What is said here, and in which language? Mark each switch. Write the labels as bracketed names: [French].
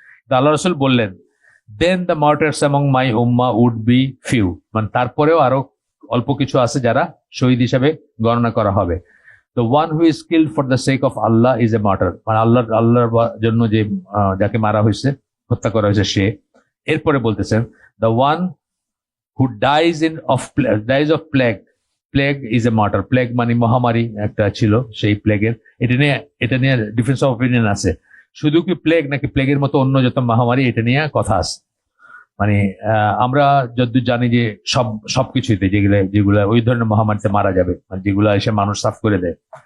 [Bangla] তো আল্লাহ রাসূল বললেন [English] then the martyrs among my উম্মাহ would be few, [Bangla] মানে তারপরেও আরো অল্প কিছু আছে যারা শহীদ হিসাবে গণনা করা হবে। [English] the one who is killed for the sake of আল্লাহ is a martyr, [Bangla] মানে আল্লাহর জন্য যে যাকে মারা হয়েছে, হত্যা করা হয়েছে সে। এরপরে বলতেছেন [English] The one who dies of plague is a martyr. [Bangla] plague মানে মহামারী একটা ছিল, সেই প্লেগের, এটা নিয়ে ডিফারেন্স অফ অপিনিয়ন আছে। শুধু কি প্লেগ নাকি প্লেগের মতো অন্য যত মহামারী, এটা নিয়ে কথা আছে। মানে আমরা যতদূর জানি যে সবকিছুতে যেগুলা ওই ধরনের মহামারীতে মারা যাবে, মানে যেগুলা এসে মানুষ সাফ করে দেয়।